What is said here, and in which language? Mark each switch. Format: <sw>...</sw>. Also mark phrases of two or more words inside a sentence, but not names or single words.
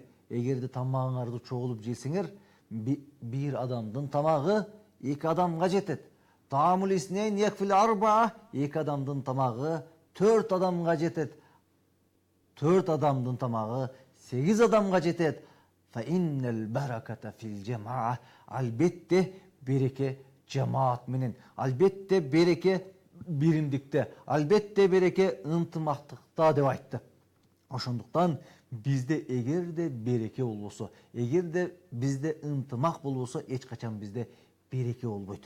<ky>эгерде тамагыңарды чогулуп жесеңер, бир адамдын тамагы 2 адамга жетет.</ky> <ar>طعام الاثنين يكفي الأربعة,</ar> <ky>2 адамдын тамагы 4 адамга жетет. 4 адамдын тамагы 8 адамга жетет.</ky> <ar>فإن البركة في الجماعة.</ar> <ky>Албетте береке жамаат менен, албетте береке биримдикте, албетте береке ынтымактыкта деп айтты. Ошондуктан бизде эгерде береке болбосо, эгерде бизде ынтымак болбосо, эч качан бизде береке болбойт.</ky>